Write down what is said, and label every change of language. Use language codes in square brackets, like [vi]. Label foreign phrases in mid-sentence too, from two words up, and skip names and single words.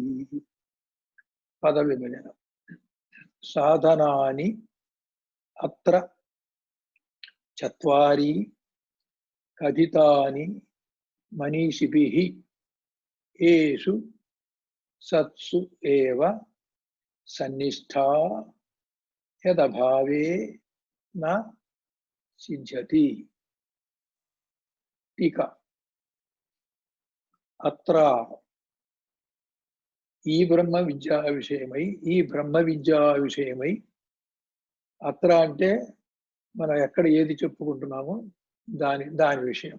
[sa] पदविभजन. साधनानि अत्र चत्वारि कथितानि मनीषिभिः येषु सत्सु एव सन्निष्ठा యదభావే నా సిద్ధ్యతి. [te] టీకా. అత్ర ఈ బ్రహ్మ విద్యా విషయమై అత్ర అంటే మనం ఎక్కడ ఏది చెప్పుకుంటున్నామో దాని విషయం.